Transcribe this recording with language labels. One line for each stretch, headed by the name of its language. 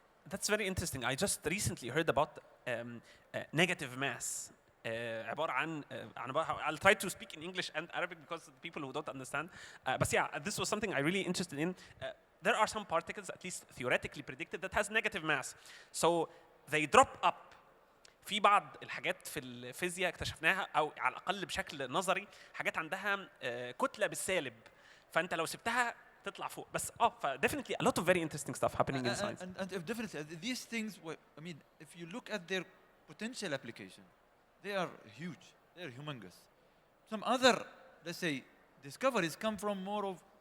English: That's very interesting. I just recently heard about negative mass.
Arabic: عبارة عن
English: I'll try to speak in English and Arabic because the people who don't understand. But yeah, this was something I really interested in. There are some particles, at least theoretically predicted, that has negative mass. So they drop up.
Arabic: في بعض الحاجات في الفيزياء اكتشفناها او على الاقل بشكل نظري حاجات عندها كتله بالسالب فانت لو سبتها تطلع فوق بس
English: definitely a lot of very interesting stuff happening in science. And if definitely these things, I mean, if you look at their potential application, they are huge. They are humongous. Some other, let's say, discoveries come from more of.